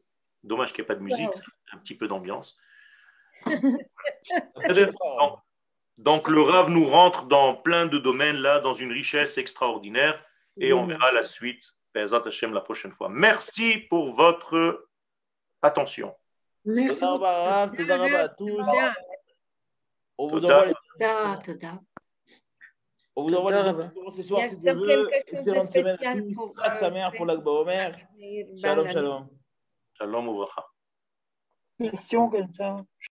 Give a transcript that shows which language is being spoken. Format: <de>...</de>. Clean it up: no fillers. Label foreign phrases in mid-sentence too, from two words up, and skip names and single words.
<fr>Dommage qu'il n'y ait pas de musique, un petit peu d'ambiance. Donc le Rav nous rentre dans plein de domaines là, dans une richesse extraordinaire, et on verra la suite,</fr> <he>בעזרת השם,</he> <fr>la prochaine fois. Merci pour votre attention. Merci.</fr> <he>תודה רבה</he> <fr>à tous. On vous envoie les instructions ce soir si Dieu veut. Excellente semaine à tous.</fr> <he>חג שמח</he> <fr>pour l'Akba Omer.</fr> <he>שלום, שלום. שלום וברכה.</he> <fr>Question comme ça.</fr>